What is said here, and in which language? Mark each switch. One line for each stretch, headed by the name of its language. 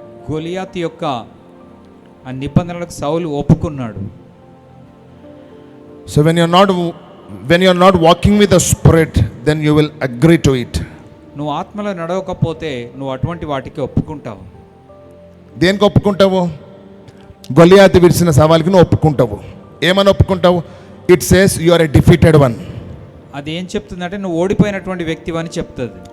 Telugu: గొలియాత్ యొక్క ఆ నిబంధనలకు సౌలు ఒప్పుకున్నాడు.
English: So when you're not walking with the Spirit, then you will agree to it.
Telugu: నువ్వు ఆత్మలో నడవకపోతే నువ్వు అటువంటి వాటికి ఒప్పుకుంటావు. దేనికి ఒప్పుకుంటావు? గొలియాతు విడిచిన సవాల్కి నువ్వు ఒప్పుకుంటావు. ఏమని ఒప్పుకుంటావు?
English: It says you are a defeated one.
Telugu: అది ఏం చెప్తుందంటే నువ్వు ఓడిపోయినటువంటి వ్యక్తివని చెప్తుంది.